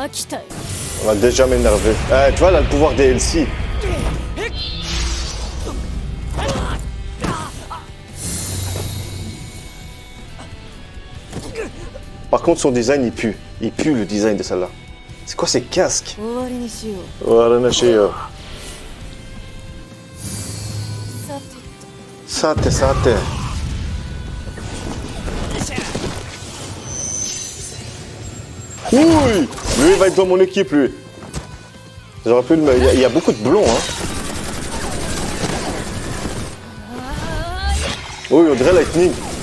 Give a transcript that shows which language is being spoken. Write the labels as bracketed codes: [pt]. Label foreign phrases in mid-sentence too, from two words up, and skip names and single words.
[fr] Tu vois, elle a le pouvoir des Elsie. Par contre, son design, il pue. Il pue le design de celle-là. C'est quoi ces casques? [ja] 終わりにしよう [fr] Voilà, Nashio. [ja] さて Sate. [fr] Oui, lui il va être dans mon équipe, lui. J'aurais pu le mettre. Il y a beaucoup de blonds, hein. Oui, on dirait Lightning.